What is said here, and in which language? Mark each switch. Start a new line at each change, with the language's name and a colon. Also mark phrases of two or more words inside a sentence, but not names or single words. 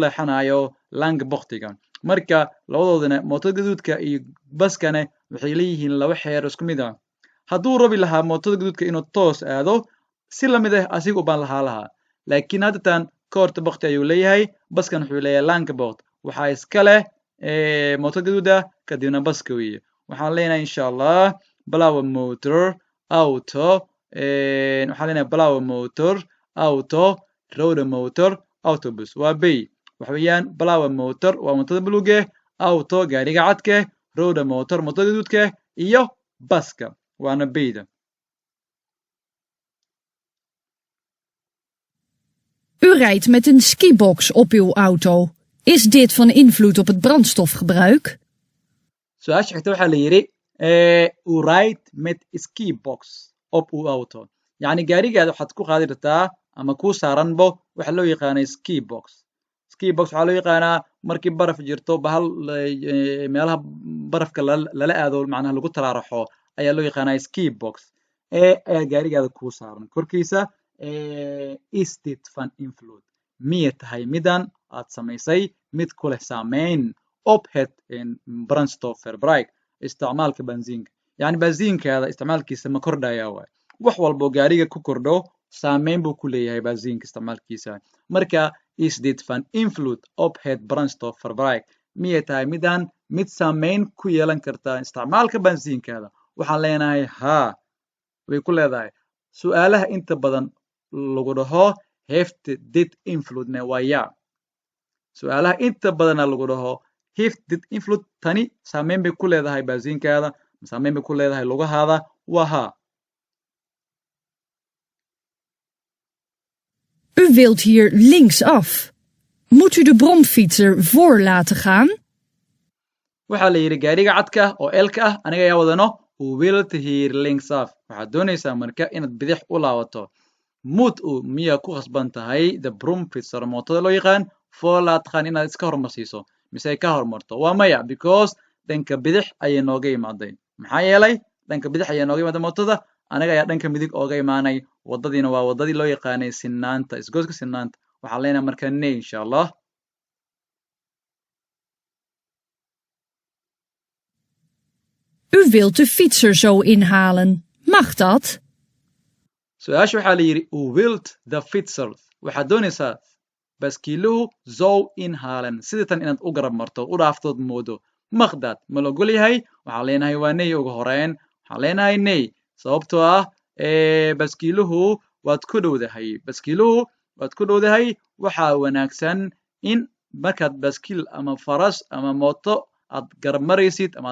Somali: leexanayo lang boktiga marka labadoodana mootada gaduudka iyo baskana waxay leeyihiin laba xeer isku mid ah hadduu rabi lahaa mootada gaduudka inuu toos aado si lamid asiga ubaan lahaa laakiin haddatan koorta bokti ayuu leeyahay baskan wuxuu leeyahay lang bokt waxaa iska leh mootada gaduuda kadibna baska weeye waxaan leenahay
Arabic: insha allah
Dutch: blauwe motor auto
Somali: waxaan leenahay
Dutch: blauwe motor auto rode motor autobus
Somali: waa bay waxa weeyaan
Dutch: blauwe motor
Somali: waa mootada bluge auto gaariga cadke
Dutch: rode motor
Somali: mootada gaduudke iyo baska waana bayda
Dutch: U rijdt met een skibox op uw auto. Is dit van invloed op het brandstofgebruik?
Somali: Su-aasha xigta waxaa la yidhi
Dutch: u rijdt met skibox op uw auto
Somali: yacni gaarigaada waxaad ku qaadi kartaa ama kuu saaranbo waxa loo yaqaana skibox waxaa loo yaqaanaa markii baraf jirto bahal meelaha barafka lala aado macnaha lagu talaaraxo ayaa loo yaqaanaa skibox ayaa gaarigaada kuu saaran korkiisa
Dutch: is dit van invloed
Somali: miyay tahay midan aad samaysay mid ku leh saameyn
Dutch: op het brandstofverbruik
Somali: isticmaalka benziinka yacni benziinkaada isticmaalkiisa ma kordhaya waay wax walbo gaariga ku kordho saameyn buu ku leeyahay benziinka isticmaalkiisa marka
Dutch: is dit van invloed op het brandstofverbruik
Somali: miyay tahay midan mid saameyn ku yeelan karta isticmaalka benziinkaada waxaan leenahay haa way ku leedahay su-aalaha inta badan lagu dhaho
Dutch: heeft dit invloedne
Somali: waa ya su-aalaha inta badana lagu dhaho
Dutch: heeft dit invloed
Somali: tani saameyn bay ku leedahay benziinkaada saameyn bay ku leedahay lugahaada waa haa
Dutch: U wilt hier linksaf. Moet u de bromfietser voor laten gaan?
Somali: waxaa la yidhi gaariga cadka oo eelka aniga ayaa wadano
Dutch: u wilt hier linksaf
Somali: waxaad doonaysaa marka inaad bidix u laabato mud miyaa ku khasban tahay
Dutch: the brumfitzer
Somali: mootada loo yaqaan foolaa taqaan inaad iska hormarsiiso mise ay ka hormarto waa maya because dhanka bidix ayay nooga imaaday maxaa yeelay dhanka bidix ayay nooga imaaday mootada anaga ayaa dhanka midig ooga imaanay waddadiina waa waddadii loo yaqaanay sinaanta isgooska sinaanta waxaan leenahay marka nay
Arabic: insha allah
Dutch: U wilt de fietser zo inhalen. Mag dat?
Somali: su-aasha waxaa la yidhi
Dutch: u wilt the fitzer
Somali: waxaad doonaysaa baskiiluhu
Dutch: zow inhalen
Somali: sidatan inaad u garab marto u dhaaftood moodo maqdaad ma la ogol yahay waxaan leenahay waa nay ugu horeyn waxaan leenahay nay sababtoo ah baskiiluhu waad ku dhowdahay waxaa wanaagsan in markaad baskiil ama faras ama mooto aad garab maraysid ama